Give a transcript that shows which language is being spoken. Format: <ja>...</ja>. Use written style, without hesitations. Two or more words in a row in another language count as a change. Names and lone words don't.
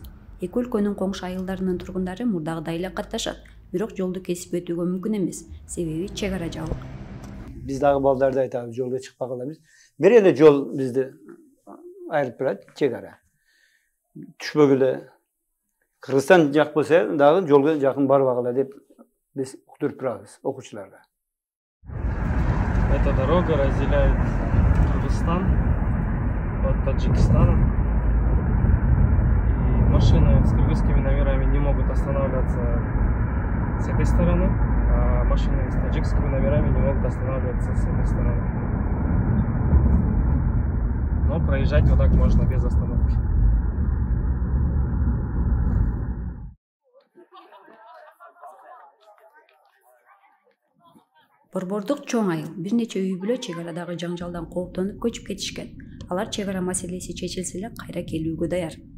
<ky>Эки өлкөнүн коңшу айылдарынын тургундары мурдагыдай эле катташат, бирок жолду кесип өтүүгө мүмкүн эмес, себеби чек ара жабык. Биз дагы балдарда айтабыз, жолго чыкпагыла биз. Бир эле жол бизди айырып турат, чек ара. Түшпөгүлө Кыргызстан жак болсо дагы жолго жакын барбагыла деп biz уктуруп турабыз окуучуларга.</ky> <ru>Эта дорога разделяет Кыргызстан от Таджикистана. И машины с кыргызскими номерами не могут останавливаться с этой стороны, а машины с таджикскими номерами не могут останавливаться с этой стороны. Но проезжать вот так можно без остановки.</ru> <ky>Борбордук чоң айыл, бир нече үй бүлө чек арадагы жаңжалдан кооптонуп көчүп кетишкен. Алар чек ара маселеси чечилсе эле кайра келүүгө даяр.</ky>